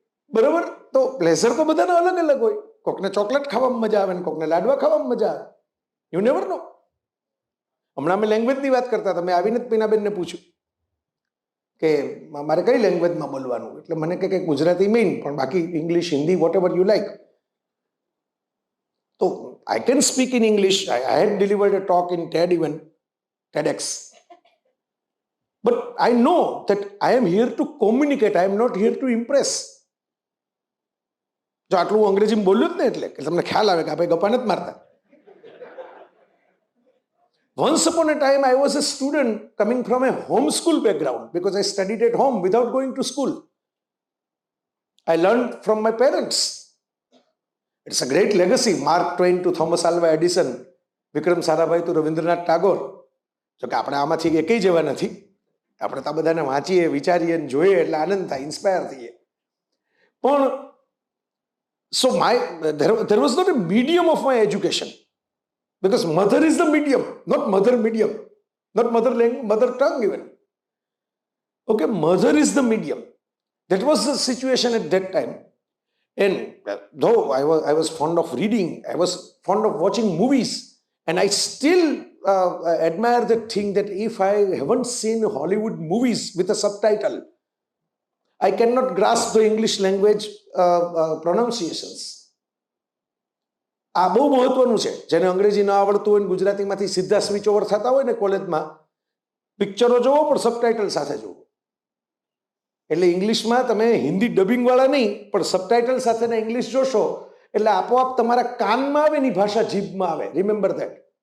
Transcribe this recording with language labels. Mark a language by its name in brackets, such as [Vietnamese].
[Gujarati] બરાબર, તો પ્લેઝર તો બધાના અલગ અલગ હોય. કોકને ચોકલેટ ખાવામાં મજા આવે ને કોકને લાડવા ખાવામાં મજા આવે. [English] You never know. [Gujarati] હમણાં અમે લેંગ્વેજની વાત કરતા હતા, મેં આવીને જ પીનાબેનને પૂછ્યું કે મારે કઈ લેંગ્વેજમાં બોલવાનું, એટલે મને કે ગુજરાતી મેઇન, પણ બાકી English, Hindi, [English] Whatever you like. તો I can speak in English. I had delivered a talk in TED event, TEDx. But I know that I am here to communicate. I am not here to impress. [Gujarati] જો આટલું અંગ્રેજીમાં બોલ્યું જ ને એટલે કે તમને ખ્યાલ આવે કે આપણે ગપ્પા નથી મારતા. [English] Once upon a time, I was a student coming from a homeschool background because I studied at home without going to school. I learned from my parents. It's a great legacy. Mark Twain to Thomas Alva Edison, Vikram Sarabhai to Rabindranath Tagore. [Gujarati] જો કે આપણે આમાંથી એકેય જેવા નથી. આપણે તો બધાને વાંચીએ, વિચારીએ, જોઈએ એટલે આનંદ થાય, ઇન્સ્પાયર થઈએ. [English] પણ so there was not a medium of my education because mother is the medium, not mother medium. not mother tongue even. Okay, mother is the medium. That was the situation at that time. And though I was fond of reading, I was fond of watching movies, and I still admire that thing that if I haven't seen Hollywood movies with a subtitle, I cannot grasp the English language pronunciations. [Gujarati] આ બહુ મહત્વનું છે. જેને અંગ્રેજી ન આવડતું હોય ને ગુજરાતીમાંથી સીધા સ્વિચ ઓવર થતા હોય ને કોલેજમાં, પિક્ચરો જોવો પણ સબટાઇટલ સાથે જોવો. એટલે ઇંગ્લિશમાં તમે હિન્દી ડબિંગવાળા નહીં પણ સબટાઇટલ સાથેના ઇંગ્લિશ જોશો એટલે આપોઆપ તમારા કાનમાં આવે એની ભાષા જીભમાં આવે. [English] Remember that.